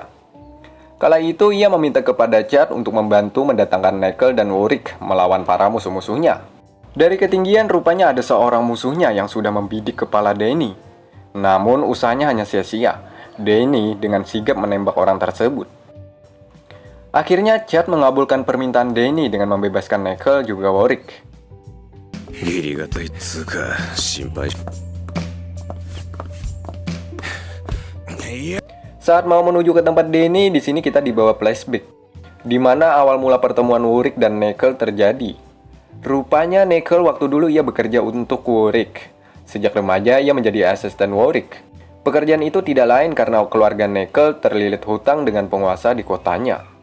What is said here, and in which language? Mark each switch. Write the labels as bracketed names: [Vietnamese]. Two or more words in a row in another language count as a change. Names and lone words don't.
[Indonesian] Kala itu ia meminta kepada Chad untuk membantu mendatangkan Nickel dan Warrick melawan para musuh-musuhnya. Dari ketinggian rupanya ada seorang musuhnya yang sudah membidik kepala Denny. Namun usahanya hanya sia-sia. Denny dengan sigap menembak orang tersebut. Akhirnya Chad mengabulkan permintaan Denny dengan membebaskan Nickel juga Warwick. [Japanese] 義理がたいっつうか心配いや [Indonesian] Saat mau menuju ke tempat Denny, di sini kita dibawa flashback, di mana awal mula pertemuan Warwick dan Nickel terjadi. Rupanya Nickel waktu dulu ia bekerja untuk Warwick. Sejak remaja ia menjadi asisten Warwick. Pekerjaan itu tidak lain karena keluarga Nickel terlilit hutang dengan penguasa di kotanya.